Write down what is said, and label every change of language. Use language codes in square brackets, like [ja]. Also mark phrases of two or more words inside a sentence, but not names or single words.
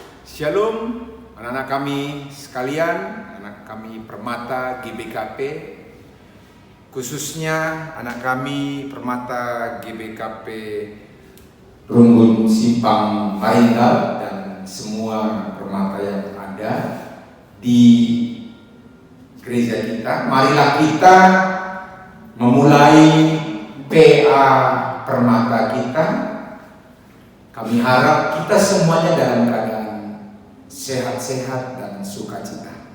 [id] Shalom anak-anak kami sekalian, anak kami Permata GBKP, khususnya anak kami Permata GBKP Rumbun Simpang Marintal dan semua permata yang ada di gereja kita. Marilah kita memulai PA Permata kita. Kami harap kita semuanya dalam keadaan sehat-sehat dan sukacita.